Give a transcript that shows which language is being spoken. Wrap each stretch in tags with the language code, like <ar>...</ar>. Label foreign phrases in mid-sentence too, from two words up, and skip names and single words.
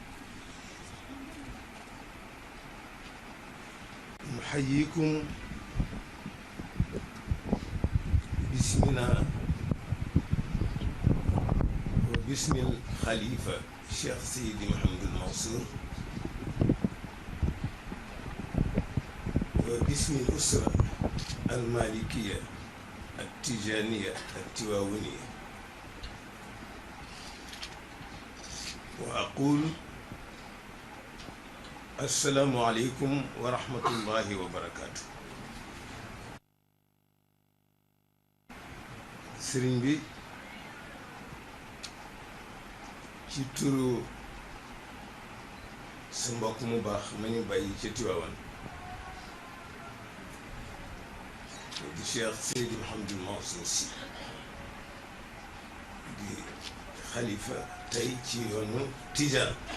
<ar>نحييكم باسمنا باسم الخليفة الشيخ سيدي محمد المنصور وباسم الأسرة المالكية التيجانية التواونية، وأقول السلام عليكم ورحمة الله وبركاته.</ar> <wo>sëriñ bi ci turu sa mbokk mu baax ma ñu bàyyi ca Tiwaawan di Cheikh Seydi Mouhamadou Mansour Sy di xalifa tey ci yoonu Tijaan,</wo>